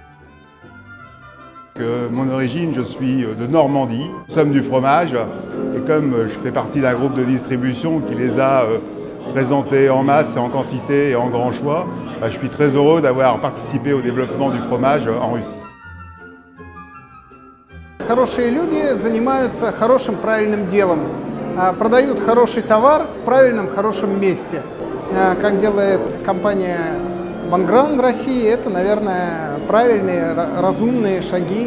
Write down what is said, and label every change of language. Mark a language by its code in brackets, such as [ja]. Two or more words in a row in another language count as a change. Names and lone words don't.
[fr] Mon origine, je suis de Normandie. Nous sommes du fromage et comme je fais partie d'un groupe de distribution qui les a présentés en masse, en quantité et en grand choix, je suis très heureux d'avoir participé au développement du fromage en Russie. [ru] Хорошие люди занимаются хорошим, правильным делом. Продают хороший товар в правильном, хорошем месте. Как делает компания Bongrain в России, это, наверное, правильные, разумные шаги.